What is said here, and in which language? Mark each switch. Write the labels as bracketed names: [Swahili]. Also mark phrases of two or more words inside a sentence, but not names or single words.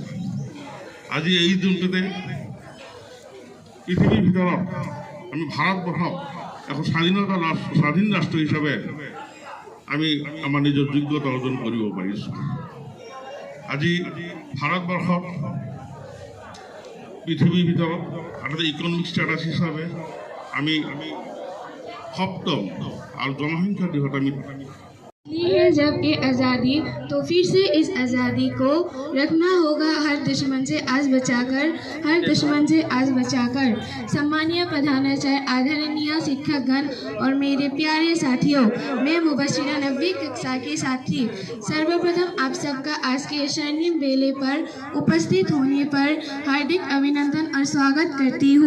[Assamese] আজি এই দিনটোতে পৃথিৱীৰ ভিতৰত আমি ভাৰতবৰ্ষক এখন স্বাধীন ৰাষ্ট্ৰ হিচাপে আমি আমাৰ নিজৰ যোগ্যতা অৰ্জন কৰিব পাৰিছোঁ। আজি ভাৰতবৰ্ষত পৃথিৱীৰ ভিতৰত এটা ইকনমিক ষ্টেটাছ হিচাপে আমি সপ্তম আৰু জনসংখ্যাৰ দিশত আমি [Hindi] है जब ये आज़ादी तो फिर से इस आज़ादी को रखना होगा हर दुश्मन से आज बचाकर, हर दुश्मन से आज बचाकर। सम्मानीय प्रधानाचार्य, आदरणीय शिक्षकगण और मेरे प्यारे साथियों, मैं मुबशिरा 90वीं कक्षा की छात्री सर्वप्रथम आप सबका आज के स्वर्णिम बेले पर उपस्थित होने पर हार्दिक अभिनंदन और स्वागत करती हूँ।